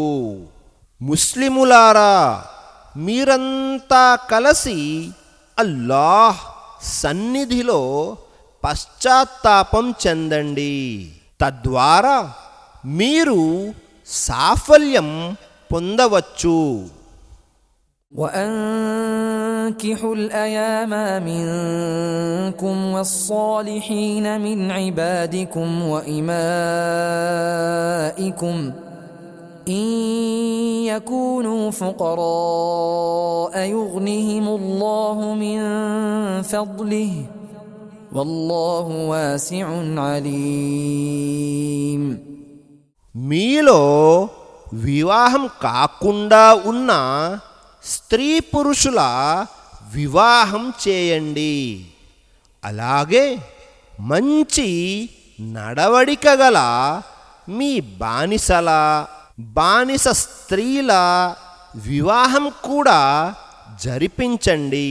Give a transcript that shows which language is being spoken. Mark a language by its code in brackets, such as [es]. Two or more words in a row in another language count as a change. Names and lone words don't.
[te] ముస్లిములారా, మీరంతా కలిసి అల్లాహ్ సన్నిధిలో పశ్చాత్తాపం చెందండి. తద్వారా మీరు సాఫల్యం పొందవచ్చు. [ar] وأنكحوا الأيام منكم والصالحين من عبادكم وإمائكم إن يكونوا فقراء يغنهم الله من فضله والله واسع عليم. [te] మీలో వివాహం కాకుండా ఉన్న స్త్రీ పురుషుల వివాహం చేయండి. అలాగే మంచి నడవడిక గల మీ బానిస స్త్రీల వివాహం కూడా జరిపించండి.